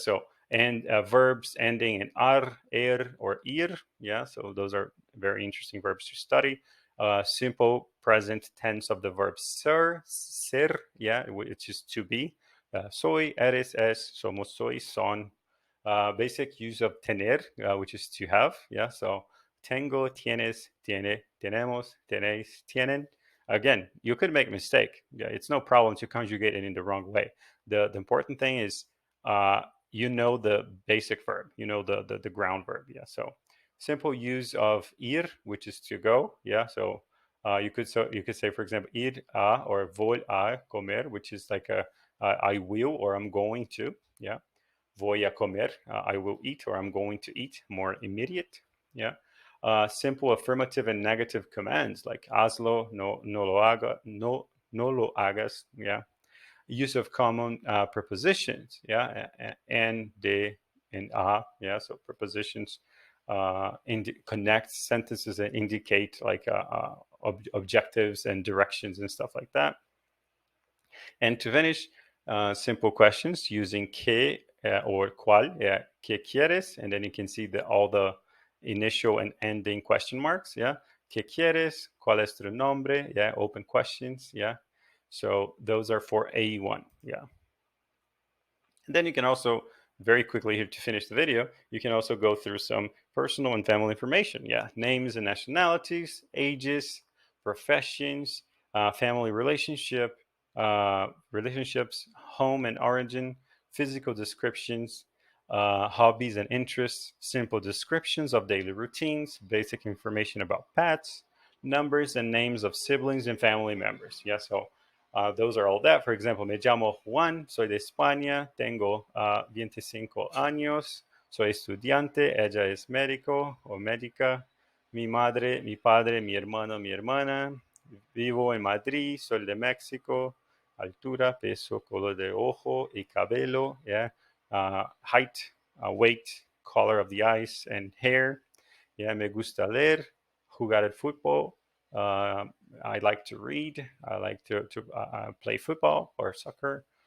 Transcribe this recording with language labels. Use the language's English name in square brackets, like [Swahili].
[English] So and verbs ending in ar, er, or ir. Yeah. So those are very interesting verbs to study. Simple present tense of the verb ser. Yeah, which is to be. [Spanish] Soy, eres, es, somos, soy, son. [English] Basic use of tener, which is to have. Yeah. [Spanish] So tengo, tienes, tiene, tenemos, tenéis, tienen. [English] Again, you could make a mistake. Yeah, it's no problem to conjugate it in the wrong way. The important thing is you know the basic verb, you know the ground verb. Yeah, so simple use of ir, which is to go. Yeah, so you could say, for example, ir a or [Spanish] voy a comer, [English] which is like I will or I'm going to. Yeah, [Spanish] voy a comer, [English] I will eat or I'm going to eat, more immediate. Yeah. Simple affirmative and negative commands like [Spanish] hazlo, no lo haga, no lo hagas. [English] Yeah. Use of common prepositions. Yeah. And, de, and a. Yeah. So prepositions connect sentences and indicate like objectives and directions and stuff like that. And to finish, simple questions using que or cuál, yeah, [Spanish] ¿qué quieres? [English] And then you can see all the initial and ending question marks, yeah. [Spanish] ¿Qué quieres? ¿Cuál es tu nombre? [English] Yeah, open questions, yeah. So those are for A1, yeah. And then you can also very quickly here to finish the video, you can also go through some personal and family information, yeah, names and nationalities, ages, professions, family relationships, home and origin, physical descriptions, hobbies and interests, simple descriptions of daily routines, basic information about pets, numbers and names of siblings and family members. Yeah, so those are all that. For example, [Spanish] me llamo Juan, soy de España, tengo 25 años, soy estudiante, ella es médico o médica, mi madre, mi padre, mi hermano, mi hermana, vivo en Madrid, soy de México, altura, peso, color de ojo y cabello, [English] yeah, height, weight, color of the eyes and hair, yeah, [Spanish] me gusta leer, jugar el fútbol, [English] I like to read. I like to play football or soccer.